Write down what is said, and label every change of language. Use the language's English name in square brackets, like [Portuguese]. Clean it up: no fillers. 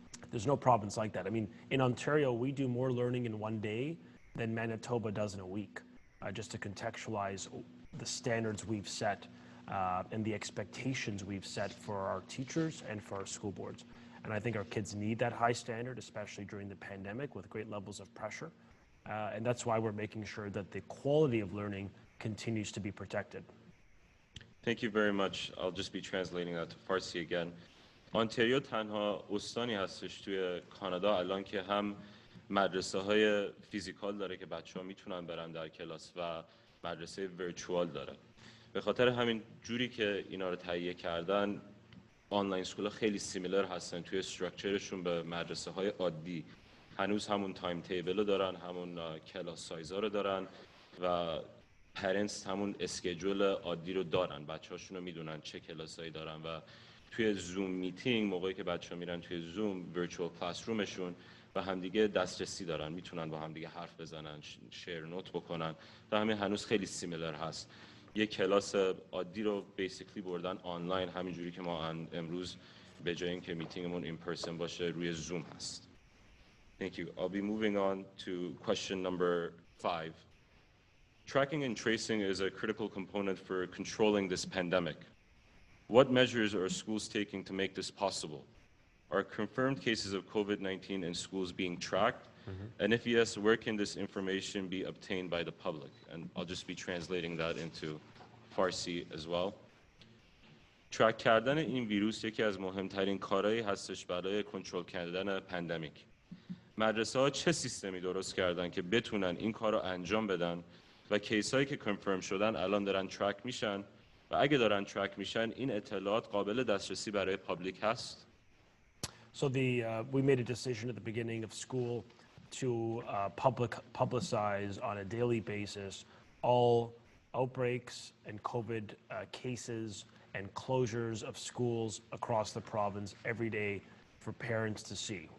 [English] There's no province like that. I mean, in Ontario, we do more learning in one day than Manitoba does in a week, just to contextualize the standards we've set and the expectations we've set for our teachers and for our school boards. And I think our kids need that high standard, especially during the pandemic with great levels of pressure. And that's why we're making sure that the quality of learning continues to be protected. Thank you very much. I'll just be translating that to Farsi again. [Persian] آنتاریو تنها استانی هستش توی کانادا الان که هم مدرسه های [English] physical [Persian] داره که بچه ها میتونن برن در کلاس و مدرسه [English] virtual [Persian] داره. به خاطر همین جوری که اینا رو تهیه کردن، [English] online school [Persian] خیلی [English] similar [Persian] هستن توی [English] استراکچرشون [Persian] به مدرسه های عادی. هنوز همون [English] timetable [Persian] رو دارن، همون کلاس [English] سایزا [Persian] رو دارن و [English] parents [Persian] همون [English] schedule [Persian] عادی رو دارن، بچه‌هاشون رو میدونن چه کلاسایی دارن و توی [English] Zoom meeting [Persian] موقعی که بچه‌ها میرن توی زوم [English] virtual class رومشون [Persian] و همدیگه دسترسی دارن، میتونن با همدیگه حرف بزنن، [English] share note [Persian] بکنن. و همین هنوز خیلی [English] similar [Persian] هست. یک کلاس عادی رو [English] basically [Persian] بردن آنلاین، همینجوری که ما امروز به جای اینکه [English] میتینگمون in person [Persian] باشه روی زوم هست. [English] Thank you. I'll be moving on to question number 5. Tracking and tracing is a critical component for controlling this pandemic. What measures are schools taking to make this possible? Are confirmed cases of COVID-19 in schools being tracked? And if yes, where can this information be obtained by the public? And I'll just be translating that into Farsi as well. [Persian] ترک کردن این ویروس یکی از مهمترین کارهایی هستش برای کنترل کردن [English] Pandemic. [Persian] مدرسه ها چه سیستمی درست کردن که بتونن این کار رو انجام بدن و کیس هایی که [English] confirm [Persian] شدن الان دارن ترک میشن و اگه دارن ترک میشن این اطلاعات قابل دسترسی برای [English] public [Persian] هست؟ [English] So we made a decision at the beginning of school to publicize on a daily basis all outbreaks and COVID cases and closures of schools across the province every day for parents to see.